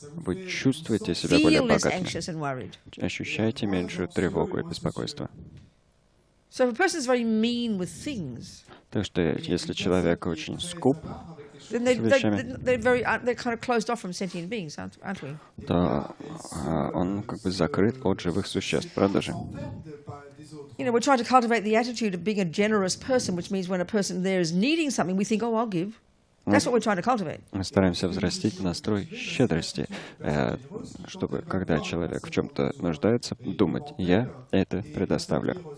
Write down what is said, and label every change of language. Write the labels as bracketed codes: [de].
[ru] Вы чувствуете себя более [en] feel less [ru] богатыми. [en] anxious and worried. [ru] Ощущаете меньшую тревогу и беспокойство. [en] So if a person's very mean with things, [ru] Так что если человек очень скуп, [en] then they're kind of closed off from sentient beings, aren't we? [ru] то он как бы закрыт от живых существ, правда же? [en] You know, we're trying to cultivate the attitude of being a generous person, which means when a person there is needing something, we think, oh, I'll give. That's what we're trying to cultivate. [ru] Мы стараемся взрастить настрой щедрости, чтобы, когда человек в чем-то нуждается, думать, я это предоставлю.